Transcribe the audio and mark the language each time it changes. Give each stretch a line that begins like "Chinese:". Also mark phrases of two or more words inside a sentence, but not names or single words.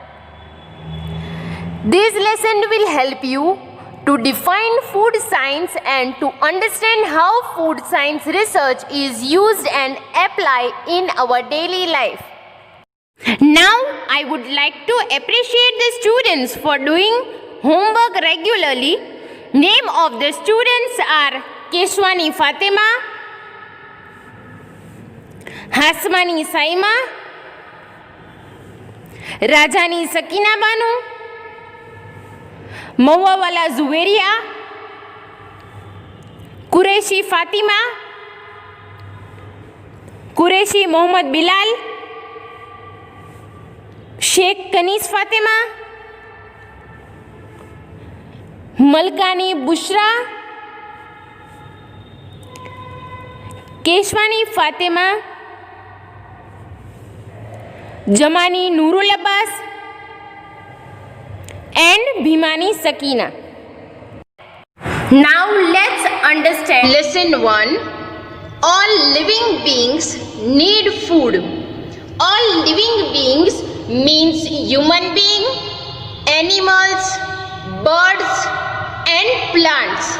English: This lesson will help you to define food science and to understand how food science research is used and applied in our daily life. Now, I would like to appreciate the students for doing homework regularly. Name of the students are Keshwani Fatima, Hasmani Saima, Rajani Sakina Banu, Mawawala Zuweria, Qureshi Fatima, Qureshi Mohammad Bilal, शेख कनीस फातिमा, मलकानी बुशरा, केशवानी फातिमा, जमानी नूरुल अब्बास and Bhimani Sakina. Now let's understand lesson 1. All living beings need food. All living beings means human being, animals, birds and plants.